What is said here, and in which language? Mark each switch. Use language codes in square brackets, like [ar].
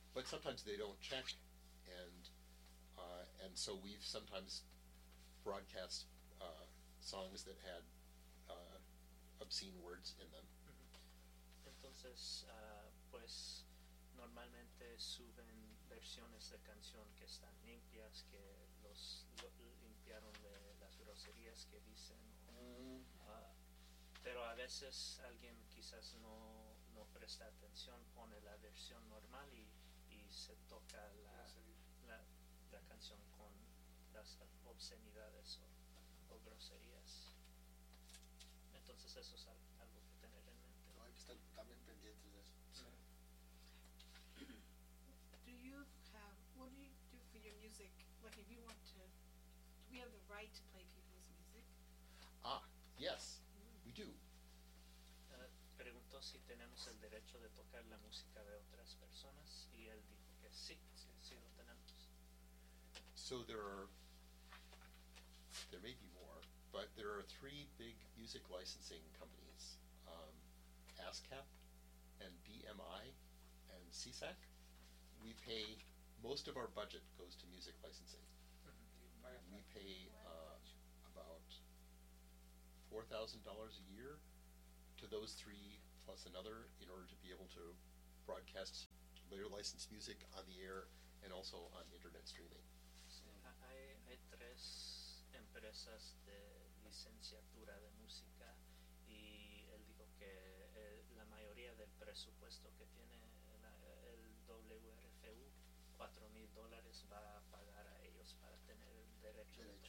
[en] But sometimes they don't check, and so we've sometimes broadcast songs that had obscene words in them. [es] Entonces, pues, normalmente suben versiones de canción que están limpias, que los limpiaron de las groserías que dicen. Pero a veces alguien quizás no presta atención, pone la versión normal y se toca la canción con las obscenidades o groserías. Entonces eso es algo que tener en mente. No, hay que estar también pendientes de eso. [en] What do you do for your music? Like, if you want to, do we have the right to play people's music? Ah, yes, we do. [es] Preguntó si tenemos el derecho de tocar la música de otras personas, y él dijo que sí lo tenemos. [en] So there may be more, but there are three big music licensing companies ASCAP and BMI and CSAC, we pay, most of our budget goes to music licensing. We pay about $4,000 a year to those three plus another in order to be able to broadcast their licensed music on the air and also on internet streaming. [es] Hay tres empresas de licenciatura de música y él dijo que la mayoría del presupuesto que tiene el WRFU, $4,000 va a pagar a ellos para tener el derecho,